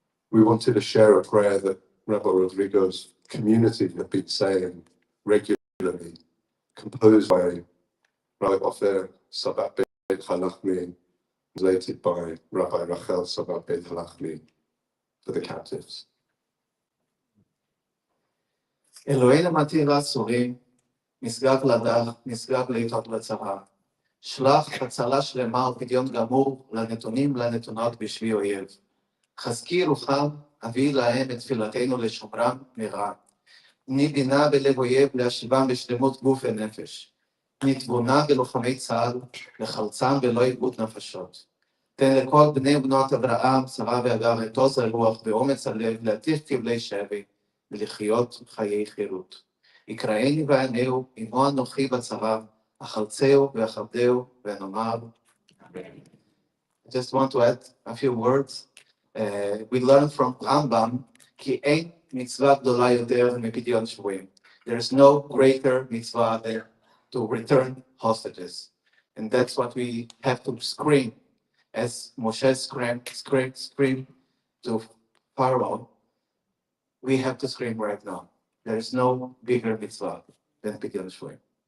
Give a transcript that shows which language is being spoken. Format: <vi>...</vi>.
<en>We wanted to share a prayer that Rabbi Rodrigo's community have been saying regularly, composed by Rabbi Ofer Sabat Beit Halachmi, translated by Rabbi Rachel Sabat Beit Halachmi, for the captives.</en> <he>אלוהינו מתיר לאסורים, נשגב לדך, נשגב לעיתות לצרה. שלח הצלה שלמה ופדיון גמור לנתונות בשבי אויב. חזקי רוחם, הביא להם את תפילתנו לשומרם מרע. תני בינה בלב אויב להשיבם בשלמות גוף ונפש. תני תבונה בלוחמי צה"ל, לחלצם ולא איבוד נפשות. תן לכל בני ובנות אברהם, שרה והגר את עוז הרוח ואומץ הלב להטיף כבלי שבי ולחיות חיי חירות. יקראני וענהו, עמו אנוכי בצרה, אחלצהו ואכבדהו ונאמר.</he> <en>I just want to add a few words. We learn from Rambam,</en> <he>כי אין מצווה גדולה יותר מפדיון שבויים.</he> <en>There is no greater mitzvah than to return hostages. And that's what we have to scream, as Moshe screamed to Pharaoh. We have to scream right now. There is no bigger mitzvah than pidyon shvuim.</en>